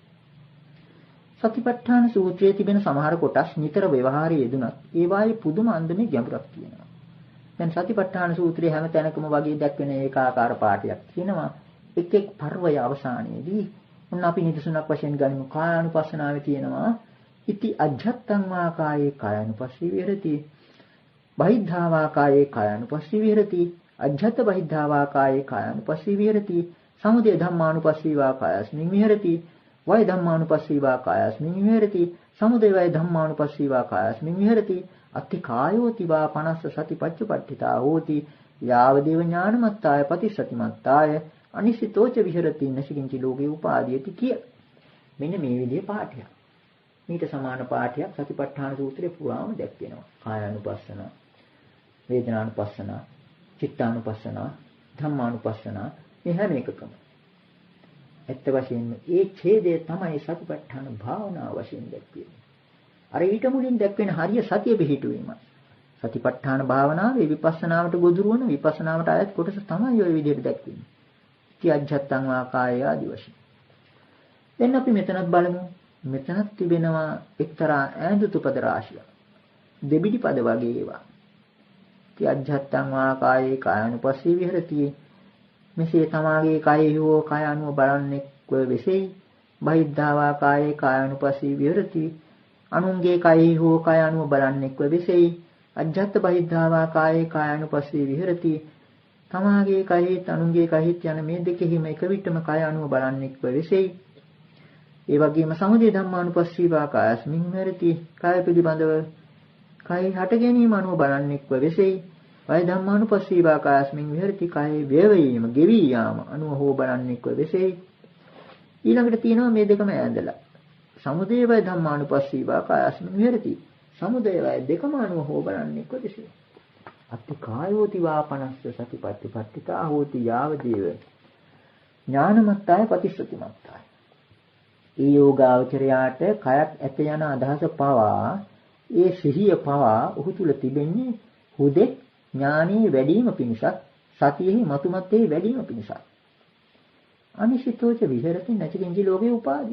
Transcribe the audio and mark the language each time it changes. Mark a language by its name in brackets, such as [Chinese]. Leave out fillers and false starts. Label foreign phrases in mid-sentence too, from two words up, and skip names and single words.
[Sinhala] සතිපට්ඨාන සූත්‍රයේ තිබෙන සමහර කොටස් නිතර ව්‍යවහාරයේ යෙදුනත් ඒවායේ පුදුම අන්දමේ ගැඹුරක් තියෙනවා. දැන් සතිපට්ඨාන සූත්‍රයේ හැම තැනකම වගේ දැක්වෙන ඒකාකාර පාඩයක් තියෙනවා. එක් එක් පර්වය අවසානයේදී මොන අපි නිදසුනක් වශයෙන් ගනිමු. කායානුපස්සනාවේ තියෙනවා [Pali] ඉති අජ්ජත්තං වා කායේ කායානුපස්සී විහෙරති. බහිද්ධාවා කායේ කායානුපස්සී විහෙරති. අජ්ජත් බහිද්ධාවා කායේ කායානුපස්සී විහෙරති. සමුදය ධම්මානුපස්සී වා කායස්මින් විහෙරති. වය ධම්මානුපස්සී වා කායස්මින් විහෙරති. සමුදය වය ධම්මානුපස්සී වා කායස්මින් විහෙරති. අත්ති කායෝති වා 50 සතිපච්චපට්ඨිතා හෝති. යාවදේව ඥානමත්තාය පටිසතිමත්තාය අනිසිතෝච විහෙරති නසිකින්චි ලෝකේ උපාදීයති කිය. [Sinhala] මෙන්න මේ විදිහේ පාඨයක්. මේට සමාන පාඨයක් සතිපට්ඨාන සූත්‍රයේ පුරාම දැක්වෙනවා. කායානුපස්සන, වේදනානුපස්සන, චිත්තානුපස්සන, ධම්මානුපස්සන මේ හැම එකකම. ඇත්ත වශයෙන්ම ඒ ඡේදය තමයි සතිපට්ඨාන භාවනාව වශයෙන් දැක්වෙන්නේ. අර ඊට මුලින් දැක්වෙන හරිය සතිය පිහිටුවීමයි. සතිපට්ඨාන භාවනාවේ විපස්සනාවට ගොදුරු වන විපස්සනාවට අයත් කොටස තමයි ওই විදිහට දැක්වෙන්නේ. [Pali] අජ්ජත්තං වා කාය [Sinhala] ආදි වශයෙන්. දැන් අපි මෙතනත් බලමු. මෙතනත් තිබෙනවා එක්තරා ඈඳුතු පද රාශියක්. දෙබිඩි පද වගේ ඒවා. [Pali] අජ්ජත්තං වා කායේ කායනුපස්සී විහෙරති. [Sinhala] මෙසේ තමාගේ කයෙහි හෝ කය අනුව බලන්නේ කොය වෙසෙයි. [Pali] බහිද්ධාවා කායේ කායනුපස්සී විහෙරති. [Sinhala] අනුන්ගේ කයෙහි හෝ කය අනුව බලන්නේ කොය වෙසෙයි. [Pali] අජ්ජත් බහිද්ධාවා කායේ කායනුපස්සී විහෙරති. [Sinhala] තමාගේ කයෙහිත් අනුන්ගේ කයෙහිත් යන මේ දෙකෙහිම එක විටම කය අනුව බලන්නෙක් වෙසෙයි. ඒ වගේම [Pali] සමුදය ධම්මානුපස්සීවා කායස්මින් විහෙරති. [Sinhala] කය පිළිබඳව කය හට ගැනීම අනුව බලන්නෙක් වෙසෙයි. [Pali] වය ධම්මානුපස්සීවා කායස්මින් විහෙරති. [Sinhala] කය වේවීම ගෙවි යාම අනුව හෝ බලන්නෙක් වෙසෙයි. ඊළඟට තියෙනවා මේ දෙකම ඈඳලා. [Pali] සමුදය වය ධම්මානුපස්සීවා කායස්මින් විහෙරති. [Sinhala] සමුදය වය දෙකම අනුව හෝ බලන්නෙක් වෙසෙයි. [Pali] අත්ති කායෝති වා 50 සතිපට්ඨිතා හෝති යාවදේව ඥානමත්තාය පටිසතිමත්තාය. [Sinhala] ඒ යෝගාවචරයාට කයක් ඇත යන අදහස පවා ඒ සිහිය පවා ඔහු තුල තිබෙන්නේ හුදෙක් ඥානයේ වැඩිම පිණිසක් සතියෙහි මතුමත්තේ වැඩිම පිණිසක්. [Pali] අනිශ්චිතෝච විහෙරති නැචකින්චි ලෝකේ උපාදී.